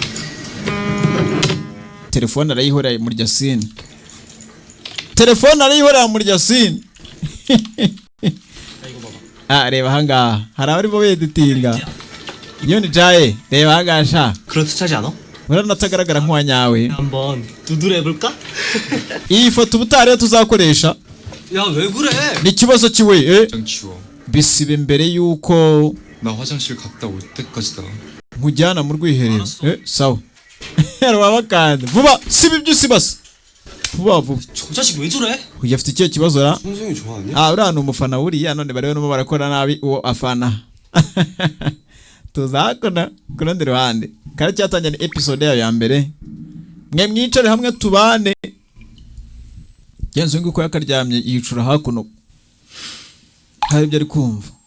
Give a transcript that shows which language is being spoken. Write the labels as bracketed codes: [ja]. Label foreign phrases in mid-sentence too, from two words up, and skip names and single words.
[rw] telefone arayihorera muri Yasine telefone arayihorera muri Yasine reba ahangaha hari abarimo beditinga yoni jaye reba ahangaha sha [ko] 그럴듯하지 않아? [rw] uranatagaragara nk'uwanyawe [ko] 한번 두드려 해볼까? [rw] iyi foto ubutariyo tuzakoresha [ko] 야 왜 그래? [rw] ni ikibazo kiwe [ko] 장 치워. [rw] bisibe mbere yuko [ko] 나 화장실 갔다 올 때까지다. [rw] nkujyana mu rwiherero sawa rwabakanda vuba siba ibyo usibase vuba vuba [ko] 저 자식 왜 저래? [rw] uyu afite ikihe kibazo ra [ko] 성성이 좋아하냐? [rw] uriya ni umufana wuriya none bariho n'umo barakora nabi uwo afana tuzakona ku rundi ruhande kare cyatangiye ni episode yayo ya mbere mwe mwicare hamwe tubane genzo nguko yakaryamye yicura hakuno hari ibyo ari kumva